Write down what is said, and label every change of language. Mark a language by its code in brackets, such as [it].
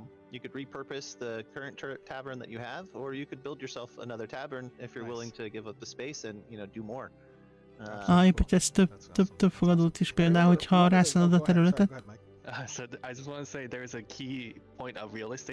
[en] You could repurpose the current tavern that you have, or you could build yourself another tavern if you're willing to give up the space and, you know, do more. [hu] Építesz több fogadót is például, hogyha rászánod a területet. [en] So I just want to say there's a key point of real estate.